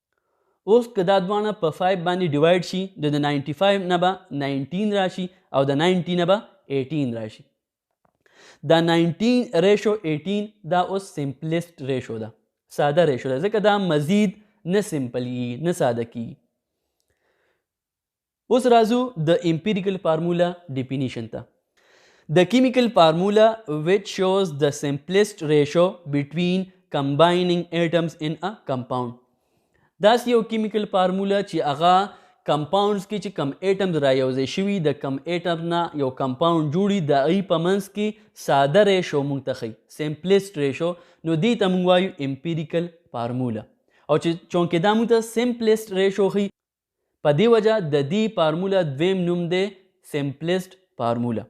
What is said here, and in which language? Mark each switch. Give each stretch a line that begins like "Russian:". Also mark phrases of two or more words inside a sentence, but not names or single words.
Pashto: اوس که دا دواړه په 5 باندې ډیوایډ شي د 95 نه به 19 راشي او د 90 نه به 18 راشي. دا 19 ریشو 18 دا اوس
English: simplest ratio
Pashto: ده، ساده ریشو ده، ځکه دا مزید نه سمپل کیږي نه ساده کیږي. اوس راځو د
English: empirical formula definition
Pashto: ته.
English: The chemical formula which shows the simplest ratio between combining atoms in a compound.
Pashto: داسې یو
English: chemical formula
Pashto: چې هغه کمپاونډز کې چې کم ایټمز را یوځای شوي د کم ایټم نه یو کمپاونډ جوړي د هغې په منځ کې ساده ریشو موږ ته ښیي،
English: simplest ratio,
Pashto: نو دې ته موږ وایو
English: empirical formula.
Pashto: او چې چونکې دا موږ ته
English: simplest ratio
Pashto: ښیي په دې وجه د دې فارمولا دویم نوم دی
English: simplest formula.